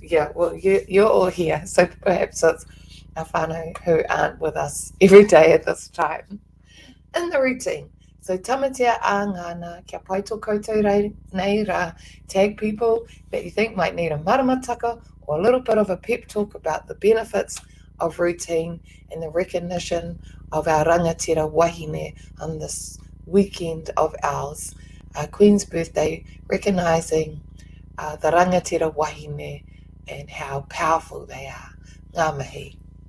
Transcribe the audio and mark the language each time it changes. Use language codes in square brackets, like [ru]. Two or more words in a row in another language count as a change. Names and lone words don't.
[en] Yeah, well, you're all here, so perhaps it's our whānau who aren't with us every day at this time in the routine. [mi] So tamatea a ngana, kia pai tō koutou nei rā. [en] Tag people that you think might need a maramataka or a little bit of a pep talk about the benefits of routine and the recognition of our [mi] rangatira wahine [en] on this weekend of ours, Queen's birthday, recognising the [mi] rangatira wahine [en] and how powerful they are. [mi] Ngā mihi.